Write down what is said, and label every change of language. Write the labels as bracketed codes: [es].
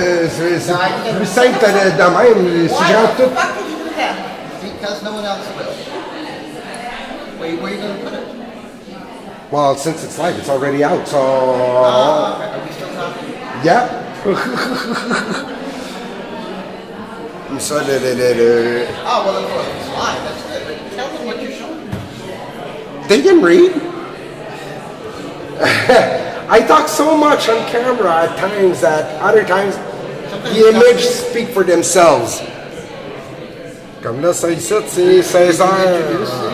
[fr] C'est plus simple de même. Si j'entre tout... [en] Because no one else will. Where are you going to put it? Well, since it's live, it's already out, so... Okay. Are we still talking? Yeah. So Oh, well, it's live. That's good. But tell them what you're showing. They can read. I talk so much on camera at times that other times the images speak for themselves. [fr] Comme là, ça ici, c'est 16 heures.